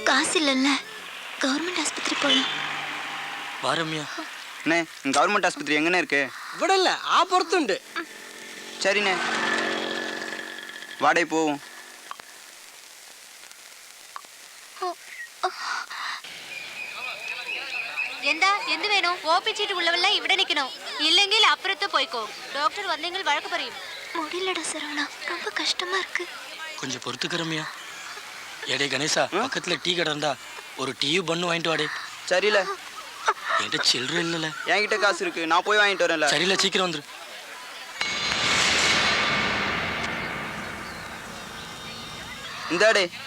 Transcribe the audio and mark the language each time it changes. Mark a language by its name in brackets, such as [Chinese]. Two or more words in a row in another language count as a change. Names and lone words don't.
[Tamil] காசு இல்லைல்ல, கவர்மெண்ட் ஆஸ்பத்திரி போகலாம். வா ரம்யா. அண்ணே கவர்மெண்ட் ஆஸ்பத்திரி எங்கண்ணே இருக்கு? [Malayalam] இവിടല്ല ആ പുറത്തുണ്ട്. [Tamil] சரிண்ணே வாடகை போவோம். [Malayalam] എന്ത് വേണോ? ഓപ്പി ചീട്ട് ഉള്ളവെല്ലാം ഇവിടെ നിൽക്കണോ? ഇല്ലെങ്കിൽ അപ്പുറത്ത് പോയിക്കോ. ഡോക്ടർ വന്നെങ്കിൽ വഴക്ക് പറയും. [Tamil] முடியலடா சரவணா, ரொம்ப கஷ்டமா இருக்கு. கொஞ்சம் பொறுத்துக்க ரம்யா. ஏடே கணேசா, பக்கத்துல டீ கடை இருந்தா ஒரு டீயும் பண்ணு வாங்கிட்டு வாடே. சரியில்ல, என்கிட்ட சில்லற இல்லல. என்கிட்ட காசு இருக்கு, நான் போய் வாங்கிட்டு வரேன்ல. சரியில்ல, சீக்கிரம் வந்துரு. இந்தாடே.